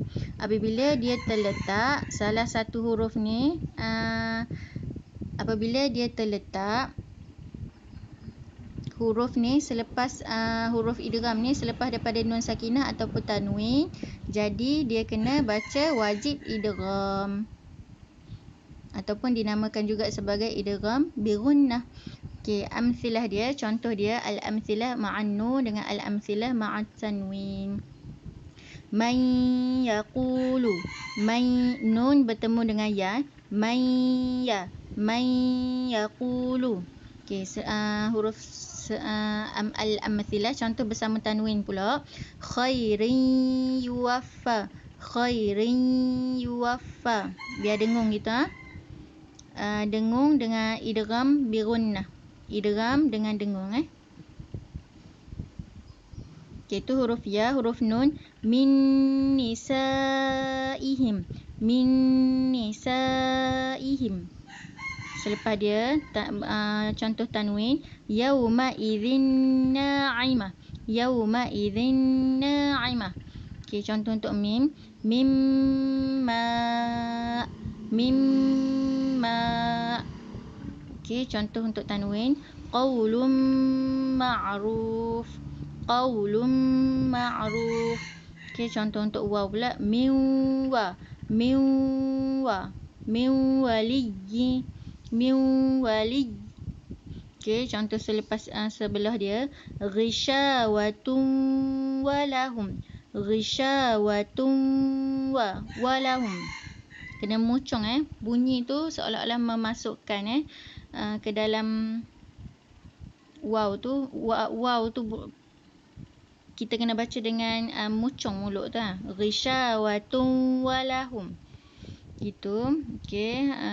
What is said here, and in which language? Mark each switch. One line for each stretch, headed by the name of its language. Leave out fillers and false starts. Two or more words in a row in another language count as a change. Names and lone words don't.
Malay: Apabila dia terletak salah satu huruf ni, apabila dia terletak huruf ni selepas huruf idgham ni selepas daripada nun sakinah ataupun tanwin, jadi dia kena baca wajib idgham ataupun dinamakan juga sebagai idgham bi gunnah. Okey, amsilah dia, contoh dia,
Arabic: الأمثلة مع النون dengan الأمثلة مع التنوين. من يقول,
Malay: man, nun bertemu dengan ya,
Arabic: من يقول.
Malay: Okey, huruf al-amsilah, contoh bersama tanwin pula.
Arabic: خير يوف، خير يوف.
Malay: Biar dengung gitu. Dengung dengan idgham bi gunnah. Idgham dengan dengung. Okay, itu huruf ya, huruf nun.
Arabic: من نسائهم، من نسائهم.
Malay: Selepas dia contoh tanwin,
Arabic: يومئذ ناعمة، يومئذ ناعمة.
Malay: Okey, contoh untuk mim. Mimma. Mimma. Okey, contoh untuk tanwin.
Arabic: قول معروف. قول معروف.
Malay: Okey, contoh untuk waw pula.
Arabic: من و. من و. من ولي. من ولي.
Malay: Okey, contoh selepas sebelah dia.
Arabic: غشاوة ولهم. غشاوة ولهم.
Malay: Kena mucung bunyi tu seolah-olah memasukkan ke dalam waw tu. Waw tu kita kena baca dengan mucung mulut tu.
Arabic: غشاوة ولهم.
Malay: Gitu. Okey.